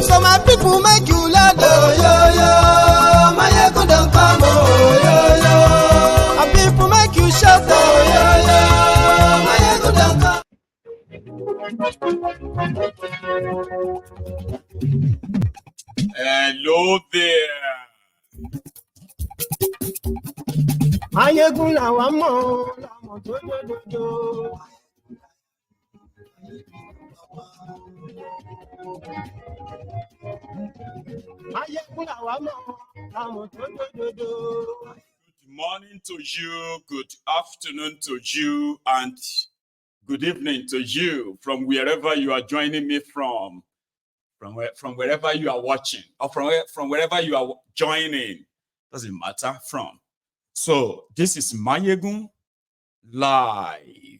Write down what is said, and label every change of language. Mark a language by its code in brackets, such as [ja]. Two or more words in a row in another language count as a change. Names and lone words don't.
[en] So my people make you laugh. Oh yo yo, Mayegun don't come. Oh yo yo, my people make you shout. Oh yo yo, Mayegun don't come. Hello there. [yo] Mayegun làwa mọ̀, làmọ̀ tó dòdòdò. Mayegun làwa mọ̀, làmọ̀ tó dòdòdò. [en] Good morning to you, good afternoon to you, and good evening to you from wherever you are joining me from wherever you are watching, or from wherever you are joining. Doesn't matter from. So this is Mayegun Live.